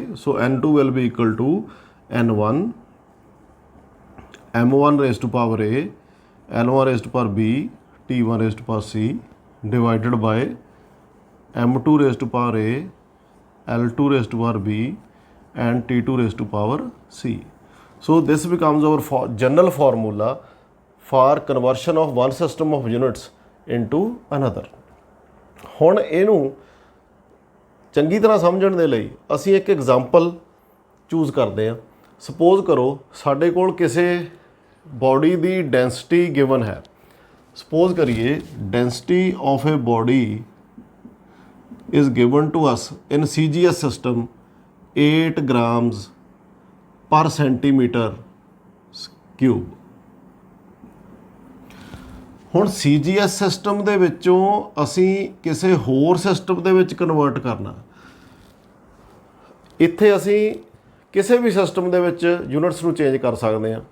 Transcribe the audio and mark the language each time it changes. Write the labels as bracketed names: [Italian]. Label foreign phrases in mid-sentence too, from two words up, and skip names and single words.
[English] so N2 will be equal to N1 M1 raise to power A, L1 raise to power B, T1 raise to power C divided by M2 raise to power A, L2 raise to power B and T2 raise to power C। So this becomes our general formula for conversion of one system of units into another। [Punjabi] ਹੁਣ ਇਹਨੂੰ ਚੰਗੀ ਤਰ੍ਹਾਂ ਸਮਝਣ ਦੇ ਲਈ ਅਸੀਂ ਇੱਕ ਐਗਜ਼ਾਮਪਲ ਚੂਜ਼ ਕਰਦੇ ਹਾਂ। ਸਪੋਜ਼ ਕਰੋ ਸਾਡੇ ਕੋਲ ਕਿਸੇ ਬੋਡੀ ਦੀ ਡੈਂਸਿਟੀ ਗਿਵਨ ਹੈ। ਸਪੋਜ਼ ਕਰੀਏ [English] density of a body is given to us in CGS system 8 grams per centimeter cube। [Punjabi] ਹੁਣ CGS ਸਿਸਟਮ ਦੇ ਵਿੱਚੋਂ ਅਸੀਂ ਕਿਸੇ ਹੋਰ ਸਿਸਟਮ ਦੇ ਵਿੱਚ ਕਨਵਰਟ ਕਰਨਾ। ਇੱਥੇ ਅਸੀਂ ਕਿਸੇ ਵੀ ਸਿਸਟਮ ਦੇ ਵਿੱਚ ਯੂਨਿਟਸ ਨੂੰ ਚੇਂਜ ਕਰ ਸਕਦੇ ਹਾਂ।